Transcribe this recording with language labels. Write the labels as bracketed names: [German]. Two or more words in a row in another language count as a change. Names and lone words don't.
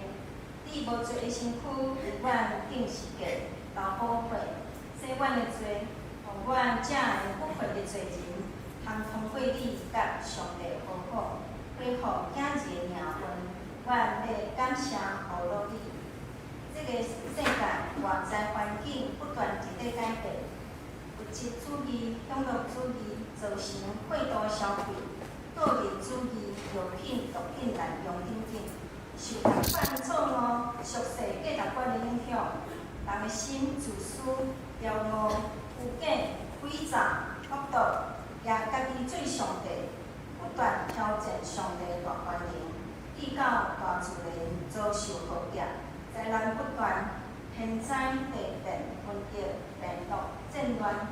[Min Nan Chinese] 你无罪的身躯为阮定时价流宝血，洗阮的罪，互阮这的不悔的罪人，通通过你甲上帝和好，恢复囝子的名分。阮要感谢互落你。这个世界外在环境不断伫咧改变。物质主义、享乐主义造成过度消费，个人主义、药品、毒品滥用等等，受同款错误、俗世价值观的影响，人的心自私、骄傲、虚假、伪造、恶毒，也家己做上帝，不断挑战上帝的大权能，遇到大自然遭受浩劫，灾难不断，天灾地变、瘟疫、病毒、战乱。